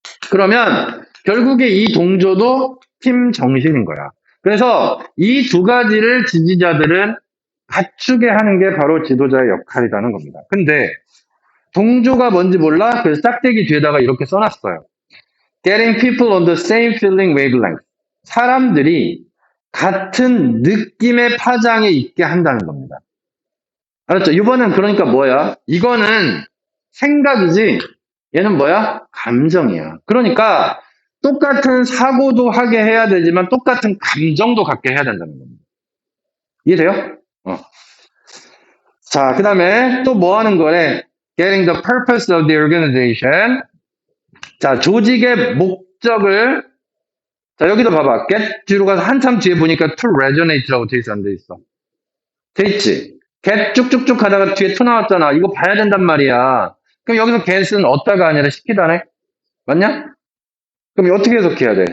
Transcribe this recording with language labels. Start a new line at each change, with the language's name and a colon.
Korean: 그러면 결국에 이 동조도 팀 정신인 거야. 그래서 이 두 가지를 지지자들은 갖추게 하는 게 바로 지도자의 역할이라는 겁니다. 근데 동조가 뭔지 몰라? 그래서 짝대기 뒤에다가 이렇게 써놨어요.
English: Getting people on the same feeling wavelength.
Korean: 사람들이 같은 느낌의 파장에 있게 한다는 겁니다. 알았죠? 이번엔 그러니까 뭐야? 이거는 생각이지 얘는 뭐야? 감정이야. 그러니까 똑같은 사고도 하게 해야 되지만 똑같은 감정도 갖게 해야 된다는 겁니다. 이해돼요? 자, 그 다음에 또 뭐 하는 거래?
English: Getting the purpose of the organization.
Korean: 자, 조직의 목적을 자, 여기도 봐봐. get 뒤로 가서 한참 뒤에 보니까 to resonate라고 돼 있어, 안 돼 있어? 돼 있지? get 쭉쭉쭉 가다가 뒤에 to 나왔잖아. 이거 봐야 된단 말이야. 그럼 여기서 get은 얻다가 아니라 시키다네? 맞냐? 그럼 어떻게 해석해야 돼?